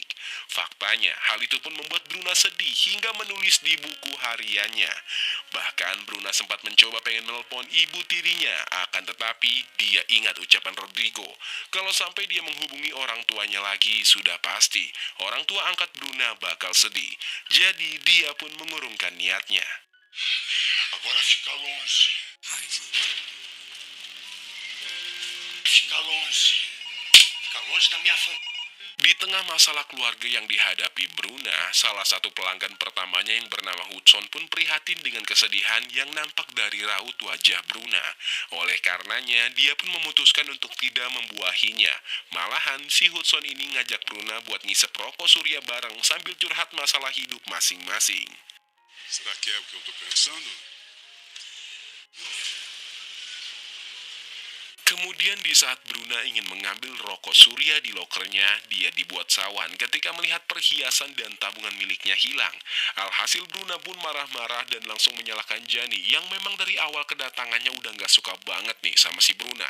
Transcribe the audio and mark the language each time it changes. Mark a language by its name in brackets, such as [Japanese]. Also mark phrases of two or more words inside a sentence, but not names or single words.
[Indonesian] Faktanya, hal itu pun membuat Bruna sedih hingga menulis di buku hariannya. Bahkan Bruna sempat mencoba pengen menelpon ibu tirinya, akan tetapi dia ingat ucapan Rodrigo. Kalau sampai dia menghubungi orang tuanya lagi, sudah pasti orang tua angkat Bruna bakal sedih. Jadi dia pun mengurungkan niatnya. [Portuguese] Agora fica longe. Fica longe. Fica longe da minha família. [Indonesian] Di tengah masalah keluarga yang dihadapi Bruna, salah satu pelanggan pertamanya yang bernama Hudson pun prihatin dengan kesedihan yang nampak dari raut wajah Bruna. Oleh karenanya, dia pun memutuskan untuk tidak membuahinya. Malahan, si Hudson ini ngajak Bruna buat ngisep rokok surya bareng sambil curhat masalah hidup masing-masing. [Portuguese] Será que é o que eu tô pensando? [Indonesian] Kemudian di saat Bruna ingin mengambil rokok surya di lokernya, dia dibuat sawan ketika melihat perhiasan dan tabungan miliknya hilang. Alhasil Bruna pun marah-marah dan langsung menyalahkan Jani yang memang dari awal kedatangannya udah gak suka banget nih sama si Bruna.